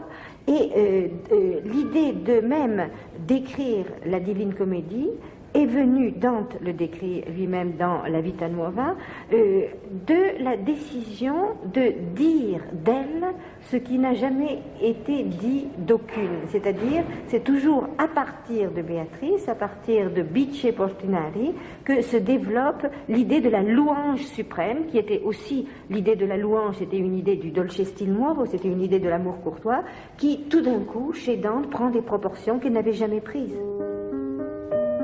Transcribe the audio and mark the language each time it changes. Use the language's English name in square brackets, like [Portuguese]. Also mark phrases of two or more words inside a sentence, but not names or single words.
[French] Et l'idée de même d'écrire la Divine Comédie est venue, Dante le décrit lui-même dans la Vita Nuova, de la décision de dire d'elle ce qui n'a jamais été dit d'aucune. C'est-à-dire, c'est toujours à partir de Béatrice, à partir de Bice Portinari, que se développe l'idée de la louange suprême, qui était aussi l'idée de la louange, c'était une idée du [Italian] dolce stil nuovo, [French] c'était une idée de l'amour courtois, qui tout d'un coup, chez Dante, prend des proportions qu'il n'avait jamais prises.